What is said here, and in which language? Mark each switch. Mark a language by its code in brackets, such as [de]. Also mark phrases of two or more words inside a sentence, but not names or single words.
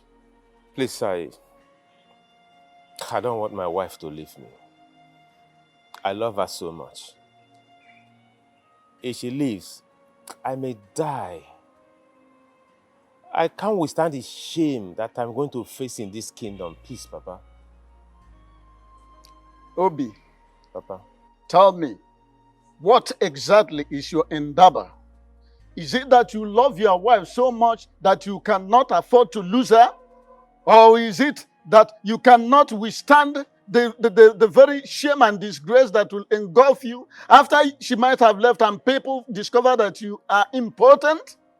[en] Please, I don't want my wife to leave me. I love her so much. If she leaves, I may die. I can't withstand the shame that I'm going to face in this kingdom. Please, Papa. Obie. Papa. Tell me, what exactly is your endeavor? Is it that you love your wife so much that you cannot afford to lose her? Or is it that you cannot withstand the very shame and disgrace that will engulf you after she might have left and people discover that you are important?